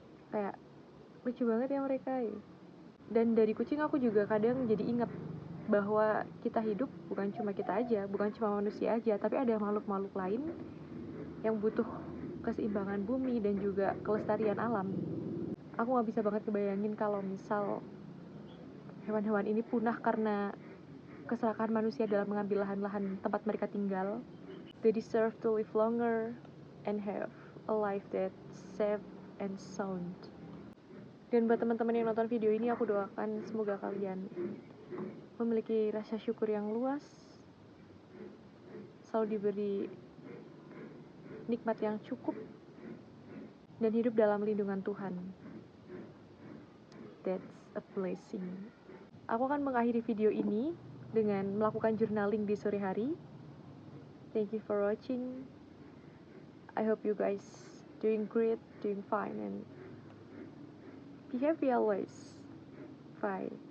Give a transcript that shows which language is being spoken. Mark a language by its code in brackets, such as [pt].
[id] Kayak lucu banget ya mereka ya. Dan dari kucing aku juga kadang jadi ingat bahwa kita hidup bukan cuma kita aja, bukan cuma manusia aja, tapi ada makhluk-makhluk lain yang butuh keseimbangan bumi dan juga kelestarian alam. Aku gak bisa banget kebayangin kalau misal hewan-hewan ini punah karena keserakahan manusia dalam mengambil lahan-lahan tempat mereka tinggal. [en] They deserve to live longer and have a life that's safe and sound. [id] Dan buat teman-teman yang nonton video ini, aku doakan semoga kalian memiliki rasa syukur yang luas, selalu diberi nikmat yang cukup, dan hidup dalam lindungan Tuhan. [en] That's a blessing. [id] Aku akan mengakhiri video ini dengan melakukan journaling di sore hari. [en] Thank you for watching. I hope you guys doing great, doing fine, and be happy always. Bye.